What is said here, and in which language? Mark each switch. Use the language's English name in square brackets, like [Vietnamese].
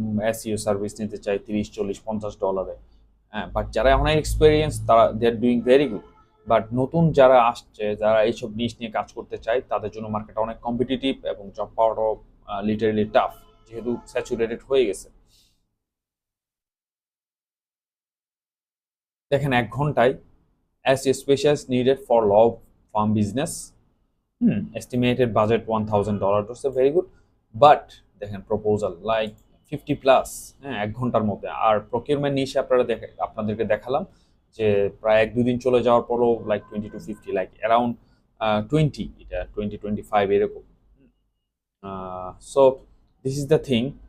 [Bangla] SEO service নিতে চাই $30, $40, $50। হ্যাঁ, বাট যারা এখন এক্সপিরিয়েন্স, তারা [English] They are doing very good. [Bangla] But নতুন যারা আসছে, যারা এইসব নিশ নিয়ে কাজ করতে চায়, তাদের জন্য মার্কেট অনেক কম্পিটিটিভ এবং জব পাওয়াটাও লিটারেলি টাফ, যেহেতু স্যাচুরেটেড হয়ে গেছে। দেখেন 1 ঘন্টায় [English] SEO specialist needed for law firm business. Estimated budget $1,000. That's a very good. [Bangla] But দেখেন প্রপোজাল লাইক 50+, হ্যাঁ, 1 ঘন্টার মধ্যে। আর প্রকিউরমেন্ট নিশে আপনাদেরকে দেখালাম যে প্রায় 1-2 দিন চলে যাওয়ার পরও লাইক 20 to 50, লাইক অ্যারাউন্ড 20, এটা 20-25 এরকম। [English] So this is the thing.